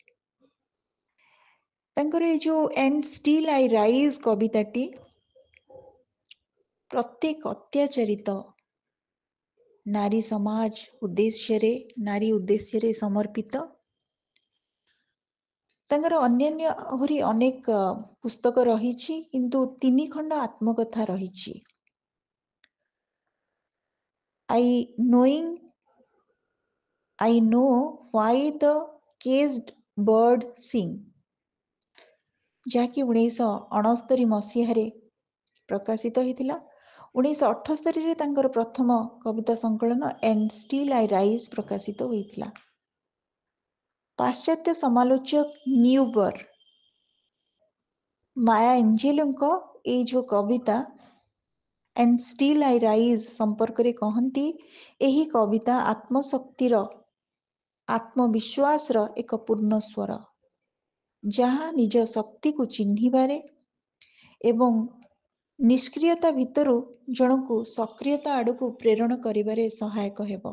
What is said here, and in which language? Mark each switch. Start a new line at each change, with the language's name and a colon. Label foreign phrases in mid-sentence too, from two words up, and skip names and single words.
Odia: ତାଙ୍କର ଏ ଯୋଉ ଏଣ୍ଡ ଷ୍ଟିଲ୍ ଆଇ ରାଇଜ୍ କବିତାଟି ପ୍ରତ୍ୟେକ ଅତ୍ୟାଚାରିତ ନାରୀ ସମାଜ ଉଦ୍ଦେଶ୍ୟରେ, ନାରୀ ଉଦ୍ଦେଶ୍ୟରେ ସମର୍ପିତ। ତାଙ୍କର ଅନ୍ୟାନ୍ୟ ଆହୁରି ଅନେକ ପୁସ୍ତକ ରହିଛି, କିନ୍ତୁ 3 ଖଣ୍ଡ ଆତ୍ମକଥା ରହିଛି। I know why the caged bird sing, ଯାହାକି 1969 ମସିହାରେ ପ୍ରକାଶିତ ହୋଇଥିଲା। 1978ରେ ତାଙ୍କର ପ୍ରଥମ କବିତା ସଂକଳନ ଏଣ୍ଡ ଷ୍ଟିଲ୍ ଆଇ ରାଇଜ୍ ପ୍ରକାଶିତ ହୋଇଥିଲା। ପାଶ୍ଚାତ୍ୟ ସମାଲୋଚକ ନ୍ୟୁବର ମାୟା ଏଞ୍ଜେଲୋଙ୍କ ଏଇ ଯୋଉ କବିତା ଏଣ୍ଡ ଷ୍ଟିଲ୍ ଆଇ ରାଇଜ୍ ସମ୍ପର୍କରେ କହନ୍ତି, ଏହି କବିତା ଆତ୍ମଶକ୍ତିର, ଆତ୍ମବିଶ୍ୱାସର ଏକ ପୂର୍ଣ୍ଣ ସ୍ୱର, ଯାହା ନିଜ ଶକ୍ତିକୁ ଚିହ୍ନିବାରେ ଏବଂ ନିଷ୍କ୍ରିୟତା ଭିତରୁ ଜଣକୁ ସକ୍ରିୟତା ଆଡ଼କୁ ପ୍ରେରଣ କରିବାରେ ସହାୟକ ହେବ।